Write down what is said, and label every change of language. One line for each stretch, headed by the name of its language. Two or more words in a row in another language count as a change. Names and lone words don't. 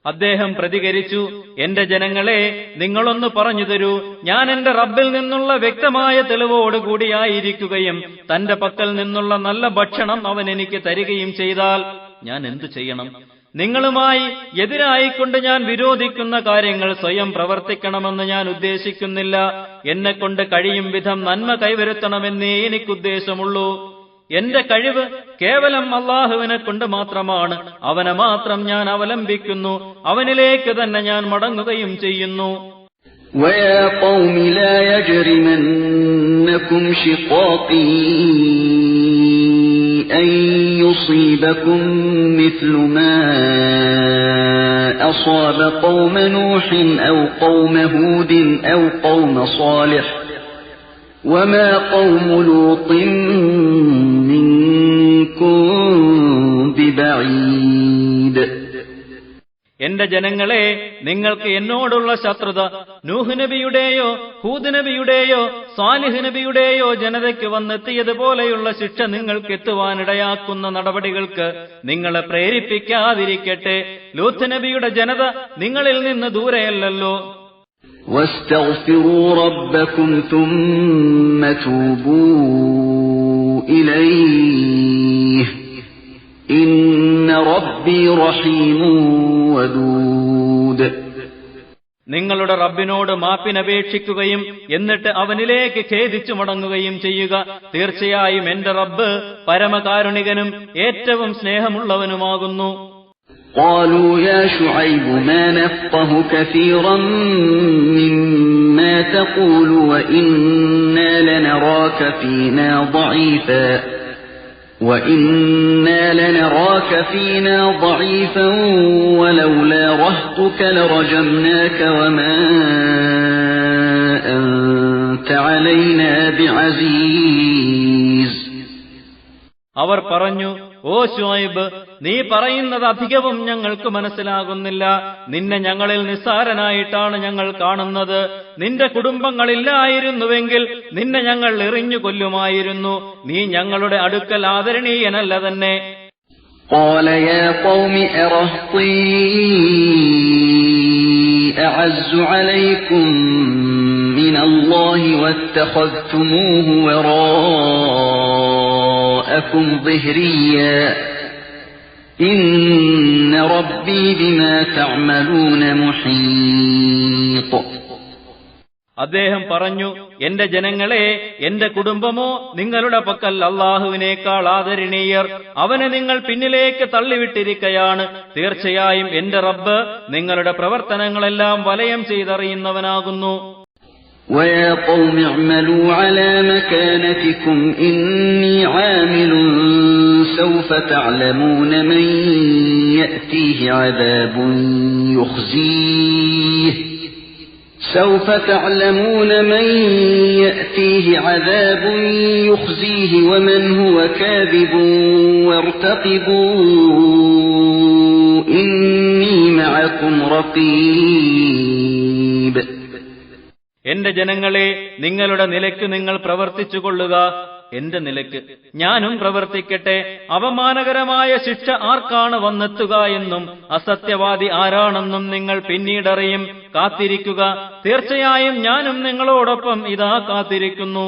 Malayalam: അദ്ദേഹം പ്രതികരിച്ചു, എന്റെ ജനങ്ങളെ, നിങ്ങളൊന്ന് പറഞ്ഞു തരൂ, ഞാൻ എന്റെ റബ്ബിൽ നിന്നുള്ള വ്യക്തമായ തെളിവോടുകൂടിയായിരിക്കുകയും തന്റെ പക്കൽ നിന്നുള്ള നല്ല ഭക്ഷണം അവൻ എനിക്ക് തരികയും ചെയ്താൽ ഞാൻ എന്തു ചെയ്യണം? നിങ്ങളുമായി എതിരായിക്കൊണ്ട് ഞാൻ വിരോധിക്കുന്ന കാര്യങ്ങൾ സ്വയം പ്രവർത്തിക്കണമെന്ന് ഞാൻ ഉദ്ദേശിക്കുന്നില്ല. എന്നെക്കൊണ്ട് കഴിയും വിധം നന്മ കൈവരുത്തണമെന്നേ എനിക്കുദ്ദേശമുള്ളൂ. എന്റെ കഴിവ് കേവലം അല്ലാഹുവിനെ കൊണ്ട് മാത്രമാണ്. അവനെ മാത്രം ഞാൻ അവലംബിക്കുന്നു. അവനിലേക്ക് തന്നെ ഞാൻ മടങ്ങുകയും ചെയ്യുന്നു.
Arabic: وَيَا قَوْمِ لَا يَجْرِمَنَّكُمْ شِقَاقِي أَن يُصِيبَكُم مِّثْلُ مَا أَصَابَ قَوْمَ نُوحٍ أَوْ قَوْمَ هُودٍ أَوْ قَوْمَ صَالِحٍ وَمَا قَوْمُ لُوطٍ مِّنكُم بِبَعِيدٍ.
Malayalam: എന്റെ ജനങ്ങളെ, നിങ്ങൾക്ക് എന്നോടുള്ള ശത്രുത നൂഹ് നബിയുടെയോ ഹൂദ് നബിയുടെയോ സാലിഹ് നബിയുടെയോ ജനതയ്ക്ക് വന്നെത്തിയതുപോലെയുള്ള ശിക്ഷ നിങ്ങൾക്ക് എത്തുവാനിടയാക്കുന്ന നടപടികൾക്ക് നിങ്ങളെ പ്രേരിപ്പിക്കാതിരിക്കട്ടെ. ലൂത്ത് നബിയുടെ ജനത നിങ്ങളിൽ നിന്ന് ദൂരെയല്ലല്ലോ.
Arabic: وَاسْتَغْفِرُوا رَبَّكُمْ ثُمَّ تُوبُوا إِلَيْهِ إِنَّ رَبِّي رَحِيمٌ وَدُودٌ.
Malayalam: നിങ്ങളുടെ റബ്ബിനോട് മാപ്പിനപേക്ഷിക്കുകയും എന്നിട്ട് അവനിലേക്ക് ഖേദിച്ചു മടങ്ങുകയും ചെയ്യുക. തീർച്ചയായും എന്റെ റബ്ബ് പരമകാരുണികനും ഏറ്റവും സ്നേഹമുള്ളവനുമാകുന്നു.
Arabic: قالوا يا شعيب ما نفقه كثيرا مما تقول وإنا لنراك فينا ضعيفا ولولا رهطك لرجمناك وما أنت علينا بعزيز.
Malayalam: അവർ പറഞ്ഞു, ഓ ശുഐബ്, നീ പറയുന്നത് അധികവും ഞങ്ങൾക്ക് മനസ്സിലാകുന്നില്ല. നിന്നെ ഞങ്ങളിൽ നിസ്സാരനായിട്ടാണ് ഞങ്ങൾ കാണുന്നത്. നിന്റെ കുടുംബങ്ങളില്ലായിരുന്നുവെങ്കിൽ നിന്നെ ഞങ്ങൾ എറിഞ്ഞു കൊല്ലുമായിരുന്നു. നീ ഞങ്ങളുടെ അടുക്കൽ ആദരണീയനല്ല തന്നെ.
Arabic: قال يا قوم أرهطي أعز عليكم من الله واتخذتموه وراءكم ظهريا إن ربي بما تعملون محيط.
Malayalam: അദ്ദേഹം പറഞ്ഞു, എന്റെ ജനങ്ങളെ, എന്റെ കുടുംബമോ നിങ്ങളുടെ പക്കൽ അല്ലാഹുവിനേക്കാൾ ആദരണീയർ. അവനെ നിങ്ങൾ പിന്നിലേക്ക് തള്ളിവിട്ടിരിക്കയാണ്. തീർച്ചയായും എന്റെ റബ്ബ് നിങ്ങളുടെ പ്രവർത്തനങ്ങളെല്ലാം വലയം ചെയ്തറിയുന്നവനാകുന്നു.
Arabic: وَيَا قَوْمِ اعْمَلُوا عَلَى مَكَانَتِكُمْ إِنِّي عَامِلٌ سَوْفَ تَعْلَمُونَ مَن يَأْتِيهِ عَذَابٌ يُخْزِيهِ وَمَنْ هُوَ كَاذِبٌ وَارْتَقِبُوا إِنِّي مَعَكُمْ رَقِيبٌ.
Malayalam: എന്റെ ജനങ്ങളെ, നിങ്ങളുടെ നിലയ്ക്ക് നിങ്ങൾ പ്രവർത്തിച്ചുകൊള്ളുക, എന്റെ നിലയ്ക്ക് ഞാനും പ്രവർത്തിക്കട്ടെ. അപമാനകരമായ ശിക്ഷ ആർക്കാണ് വന്നെത്തുക എന്നും അസത്യവാദി ആരാണെന്നും നിങ്ങൾ പിന്നീടറിയും. കാത്തിരിക്കുക. തീർച്ചയായും ഞാനും നിങ്ങളോടൊപ്പം ഇതാ കാത്തിരിക്കുന്നു.